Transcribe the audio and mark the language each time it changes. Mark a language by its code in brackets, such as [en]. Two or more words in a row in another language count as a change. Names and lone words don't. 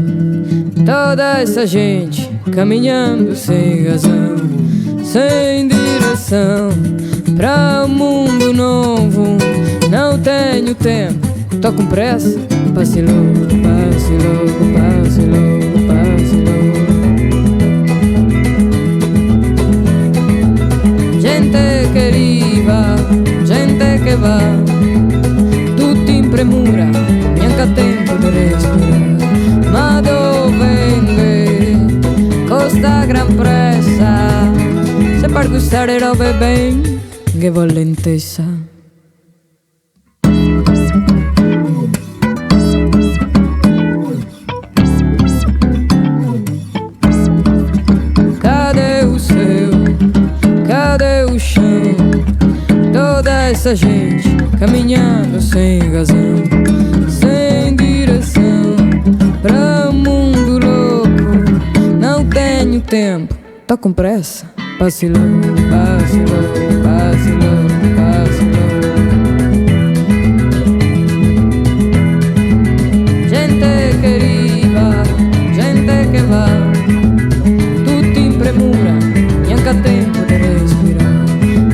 [pt] Toda essa gente caminhando sem razão, sem direção, pra um mundo novo. Não tenho tempo, tô com pressa. Passe logo, passe logo, passe logo, passe logo. [it] Gente che arriva, gente che va, premura, neanche a tempo di respirare. Ma dove costa gran pressa, se per gustare robe ben che volentessa. [pt] Cadê o céu? Cadê o chão? Toda essa gente caminhando sem razão, sem direção, pra um mundo louco. Não tenho tempo, tô com pressa. Passe logo, passe logo, passe logo, passe logo. [it] Gente che arriva, gente che va, tutti in premura, neanche a tempo di respirare.